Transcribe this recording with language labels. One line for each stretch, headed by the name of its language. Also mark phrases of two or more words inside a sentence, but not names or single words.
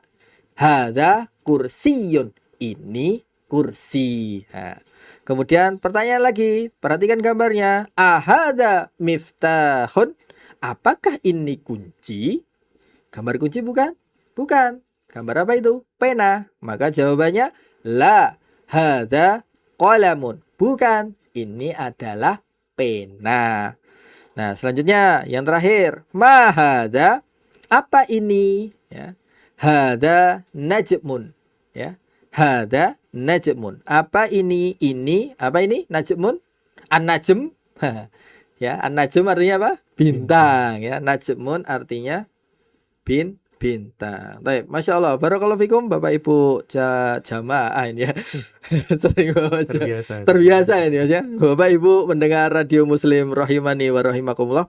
Arabic: هذا كرسيٌّ.
Indonesian: Ini kursi. Nah, kemudian pertanyaan lagi. Perhatikan gambarnya.
Arabic: أهذا مفتاحٌ.
Indonesian: Apakah ini kunci? Gambar kunci bukan? Bukan. Gambar apa itu? Pena. Maka jawabannya
Arabic: لا، هذا قلمٌ.
Indonesian: Bukan, ini adalah pena. Nah, selanjutnya yang terakhir,
Arabic: ما هذا,
Indonesian: apa ini? Ya.
Arabic: هذا نجمٌ. Ya. هذا نجمٌ.
Indonesian: Apa ini? Ini apa ini? Najmun? An-najm. Ya, an-najm artinya apa? Bintang, ya. Najmun artinya bintang. Baik,
Arabic: ما شاء الله. بارك الله فيكم
Indonesian: Bapak Ibu jamaah ini ya. Sering bawa terbiasa ini Mas ya. Bapak Ibu mendengar radio Muslim
Arabic: رحمني ورحمكم الله.